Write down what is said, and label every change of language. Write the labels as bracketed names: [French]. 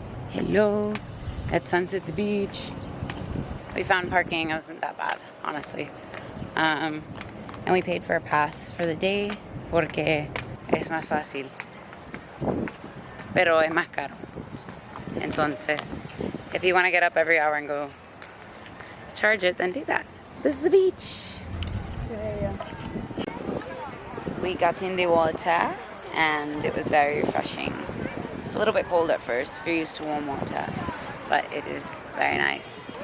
[English] Hello, at Sunset Beach. We found parking. It wasn't that bad, honestly. And we paid for a pass for the day [Spanish] porque es más fácil. Pero es más caro. [English] Entonces, if you want to get up every hour and go charge it, then do that. This is the beach. We got in the water and it was very refreshing. It's a little bit cold at first if you're used to warm water, but it is very nice.